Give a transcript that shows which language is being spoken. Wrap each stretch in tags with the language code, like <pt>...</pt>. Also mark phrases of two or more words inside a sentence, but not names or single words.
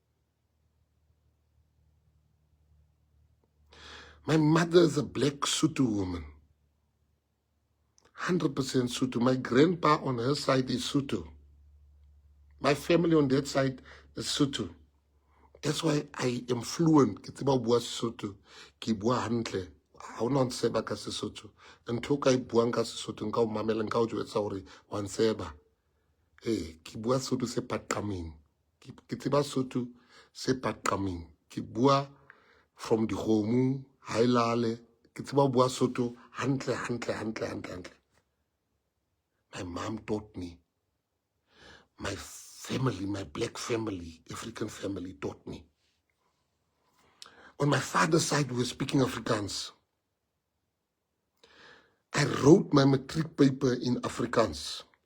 <en>My mother is a black Sotho woman. 100% Sotho. My grandpa on her side is Sotho. My family on that side is Sotho. That's why I am fluent.</en> <st>Ke tseba ho bua Sesotho. Ke bua hantle. Ha ona ntseba ka Sesotho. Ntho ka e buang ka Sesotho nka o mamela nka o jwetsa hore wa ntseba. Ke bua Sotho se paqameng. Ke tseba Sotho se paqameng. Ke bua from dikgomo, hailale. Ke tseba ho bua Sotho hantle.</st> <en>My mom taught me. My family, my black family, African family taught me. On my father's side, we were speaking Afrikaans. I wrote my matric paper in Afrikaans.</en>